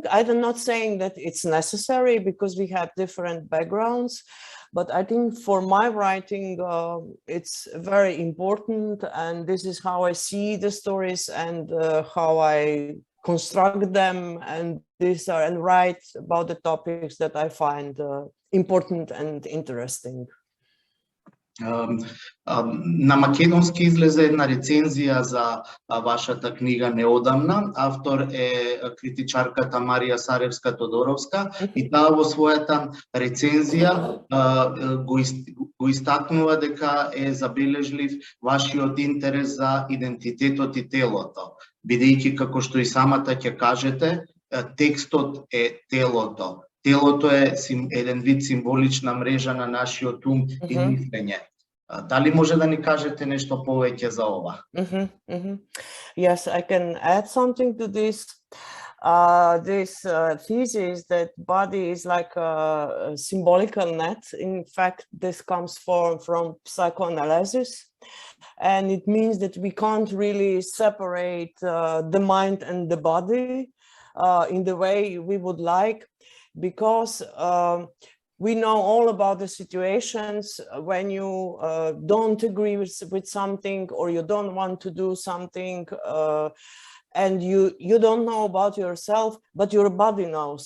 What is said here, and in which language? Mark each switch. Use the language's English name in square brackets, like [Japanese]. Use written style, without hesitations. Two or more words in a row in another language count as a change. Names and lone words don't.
[English] I'm not saying that it's necessary, because we have different backgrounds, but I think for my writing, it's very important, and this is how I see the stories and how I construct them, and write about the topics that I find important and interesting. [Macedonian] На македонски излезе една рецензија за вашата книга неодамна. Автор е критичарката Марија Саревска-Тодоровска и таа во својата рецензија го истакнува дека е забележлив вашиот интерес за идентитетот и телото, бидејќи како што и самата ќе кажете, текстот е телото. Телото е еден вид символична мрежа на нашиот ум и мислење. Дали може да ни кажете нешто повеќе за ова? [English] Yes, I can add something to this. This thesis that body is like a symbolical net. In fact, this comes from psychoanalysis, and it means that we can't really separate the mind and the body in the way we would like, because we know all about the situations when you don't agree with something, or you don't want to do something, and you don't know about yourself, but your body knows.